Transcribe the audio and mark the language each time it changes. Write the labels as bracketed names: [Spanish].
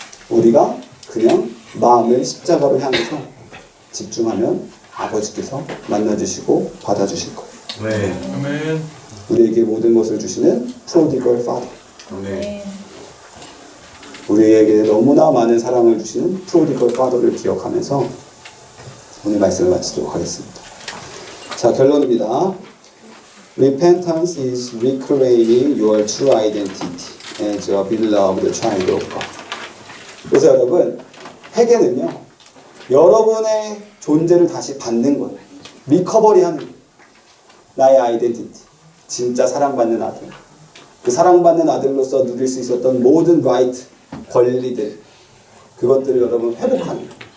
[Korean] 우리가 그냥 마음을 십자가로 향해서 집중하면 아버지께서 만나주시고 받아주실 거예요. 네. 아멘. 우리에게 모든 것을 주시는 프로디걸 파더. 네. 우리에게 너무나 많은 사랑을 주시는 프로디걸 파더를 기억하면서 오늘 말씀을 마치도록 하겠습니다. 자, 결론입니다. [English] Repentance is reclaiming your true identity as a beloved child of God. [Korean] 그래서 여러분, 회개는요, 여러분의 존재를 다시 받는 거예요. 리커버리 하는 거예요. 나의 아이덴티티. 진짜 사랑받는 아들. 그 사랑받는 아들로서 누릴 수 있었던 모든 라이트, 권리들, 그것들을 여러분 회복하는 거예요.